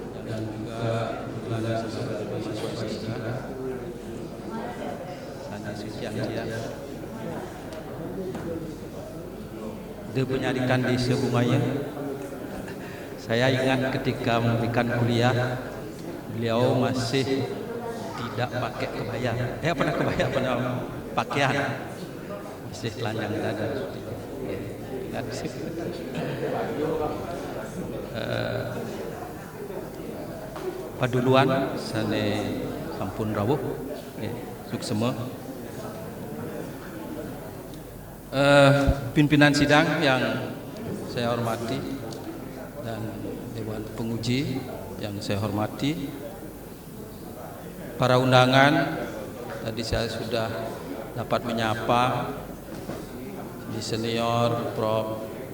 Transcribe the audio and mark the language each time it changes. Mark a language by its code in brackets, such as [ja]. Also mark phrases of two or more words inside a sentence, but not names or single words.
[id] dan juga kebetulan saudara mahasiswa juga Sandi Suciantia The Penyarikan Desa Bungaya. Saya ingat ketika memberikan kuliah, beliau masih tidak pakai kebaya. Pernah kebaya, pernah pakaian, masih telanjang dada. Ingat sih. [ban] Paduluan sane sampun rawuh, suksema. [id] Pimpinan sidang yang saya hormati dan Dewan Penguji yang saya hormati, para undangan, tadi saya sudah dapat menyapa di senior Prof.